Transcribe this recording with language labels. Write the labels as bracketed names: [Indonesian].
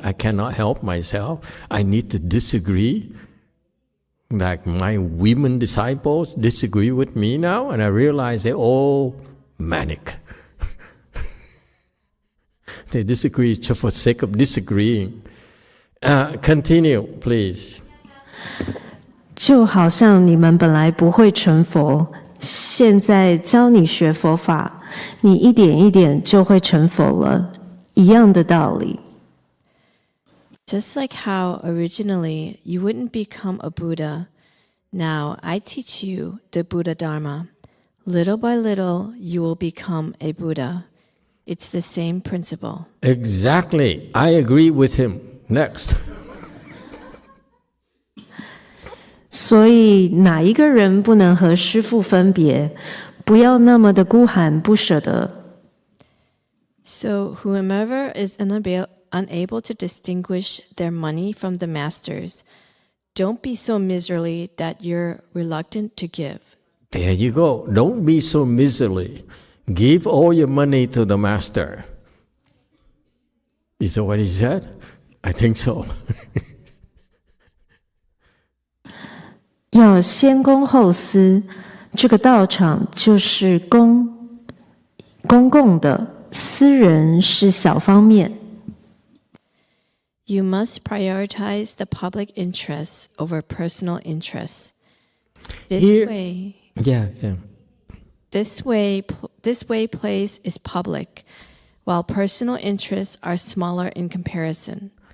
[English] I cannot help myself. I need to disagree. Like my women disciples disagree with me now, and I realize they're all manic. They disagree just for the sake of disagreeing. Continue, please. [Chinese] 就好像你们本来不会成佛，现在教你学佛法，你一点一点就会成佛了，一样的道理。 [English] Just like how originally you wouldn't become a Buddha, now I teach you the Buddha Dharma. Little by little, you will become a Buddha. It's the same principle. Exactly. I agree with him. Next. [Chinese] 所以哪一个人不能和师父分别？不要那么的孤寒不舍得。 [English] So whomever is unable to distinguish their money from the master's, don't be so miserly that you're reluctant to give. There you go. Don't be so miserly. Give all your money to the master. Is that what he said? I think so. [Chinese] 要先公后私，这个道场就是公共的，私人是小方面。 [English] You must prioritize the public interests over personal interests. This way, This way place is public, while personal interests are smaller in comparison.